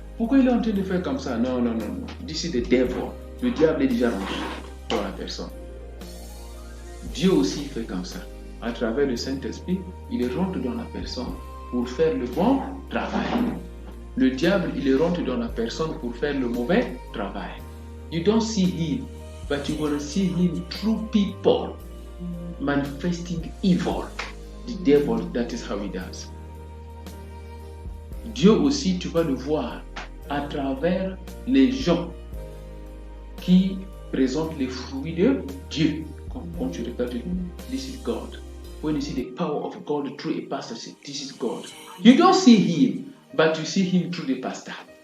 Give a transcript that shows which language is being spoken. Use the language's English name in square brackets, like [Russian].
[French] Pourquoi il est en train de faire comme ça? Non. D'ici [English] the devil. [French] Le diable est déjà rentré dans la personne. Dieu aussi fait comme ça. À travers le Saint-Esprit, il rentre dans la personne pour faire le bon travail. Le diable, il rentre dans la personne pour faire le mauvais travail. [English] You don't see him, but you will see him through people manifesting evil. The devil, that is how he does. [French] Dieu aussi, tu vas le voir à travers les gens qui présentent les fruits de Dieu. Quand tu regardes, [English] this is God. When you see the power of God through a pastor, say, this is God. You don't see him, but you see him through the pastor.